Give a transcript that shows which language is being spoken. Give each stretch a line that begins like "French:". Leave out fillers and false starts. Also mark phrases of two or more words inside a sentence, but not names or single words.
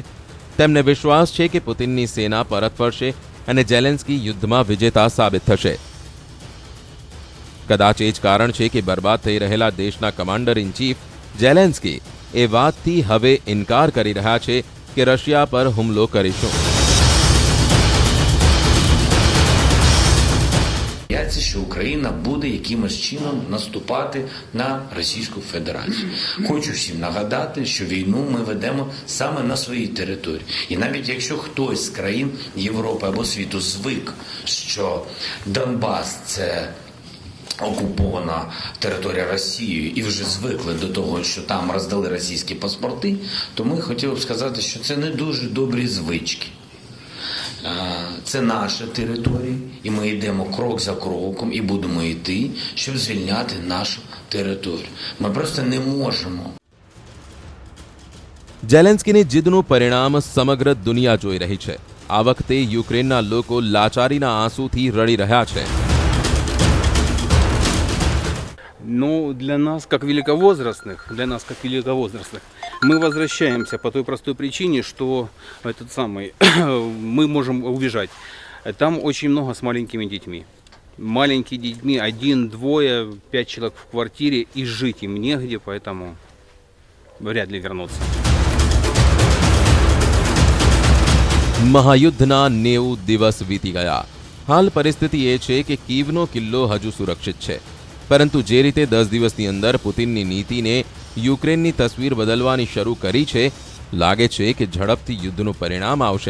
Gujarati: તેમને વિશ્વાસ છે કે પુતિનની સેના પરત ફરશે અને જેલેન્સ્કી યુદ્ધમાં વિજેતા સાબિત થશે. કદાચ એ જ કારણ છે કે બરબાદ થઈ રહેલા દેશના
English: commander in chief
Gujarati: જેલેન્સ્કી એ વાતથી હવે ઇનકાર કરી રહ્યા છે કે રશિયા પર હુમલો કરીશું.
Ukrainian: Бояться, що Україна буде якимось чином наступати на Російську Федерацію. Хочу всім нагадати, що війну ми ведемо саме на своїй території. І навіть якщо хтось з країн Європи або світу звик, що Донбас – це окупована територія Росією і вже звикли до того, що там роздали російські паспорти, то ми хотіли б сказати, що це не дуже добрі звички. Це наша територія, і ми йдемо крок за кроком і будемо йти, щоб звільняти нашу територію. Ми просто не можемо.
Gujarati: જેલેન્સ્કીની જીદનું પરિણામ સમગ્ર દુનિયા જોઈ રહી છે. આ વખતે યુક્રેનના લોકો લાચારીના આંસુથી રડી રહ્યા છે.
Russian: Но для нас, как великовозрастных, мы возвращаемся по той простой причине, что мы можем убежать. Там очень много с маленькими детьми. Маленькие детьми, 1, 2, 5 человек в квартире, и жить им негде, поэтому вряд ли вернуться.
Gujarati: મહાયુદ્ધના 90 દિવસ વીતી ગયા. હાલ પરિસ્થિતિ એ છે કે કીવનો કિલ્લો હજુ સુરક્ષિત છે. પરંતુ જે રીતે 10 દિવસની અંદર પુતિનની નીતિને યુક્રેનની તસવીર બદલવાની શરૂ કરી છે, લાગે છે કે ઝડપથી યુદ્ધનું પરિણામ આવશે.